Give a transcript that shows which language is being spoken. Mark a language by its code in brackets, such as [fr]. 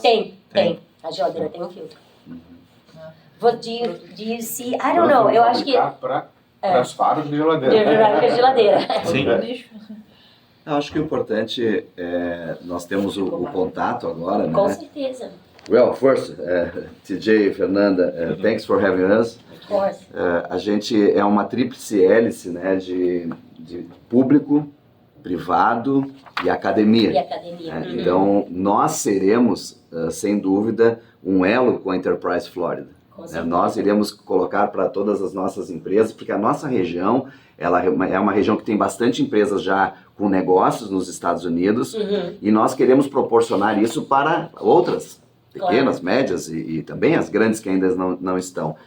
[pt] Tem. A geladeira tem um filtro. [en] Do you see? I don't know. [pt] Eu acho que. Para as faros de geladeira. De geladeira. Sim. Eu acho que o importante é nós temos o contato agora, né? Com certeza. [en] Well, first, TJ, Fernanda, thanks for having us. Of course. [pt] A gente é uma tríplice hélice, né, de público, privado e academia. E academia. né? Então, nós seremos, sem dúvida, um elo com a Enterprise Florida. Com né? certeza. Nós iremos colocar para todas as nossas empresas, porque a nossa região ela é uma região que tem bastante empresas já com negócios nos Estados Unidos, e nós queremos proporcionar isso para outras, pequenas, médias e também as grandes que ainda não estão.